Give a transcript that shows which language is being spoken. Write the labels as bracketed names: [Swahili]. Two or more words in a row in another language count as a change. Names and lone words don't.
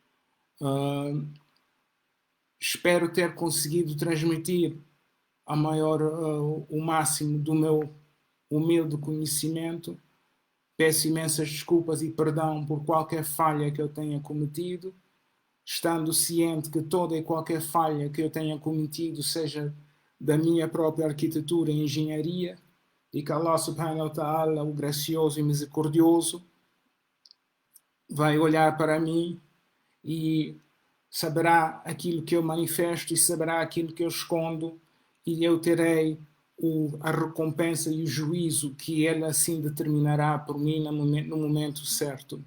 [Portuguese] Espero ter conseguido transmitir o máximo do meu humilde conhecimento. Peço imensas desculpas e perdão por qualquer falha que eu tenha cometido, estando ciente que toda e qualquer falha que eu tenha cometido seja da minha própria arquitetura e engenharia, e que Allah [Arabic] سبحانه وتعالى, [Portuguese] o gracioso e misericordioso, vai olhar para mim e saberá aquilo que eu manifesto e saberá aquilo que eu escondo, e eu terei a recompensa e o juízo que ele assim determinará por mim no momento certo.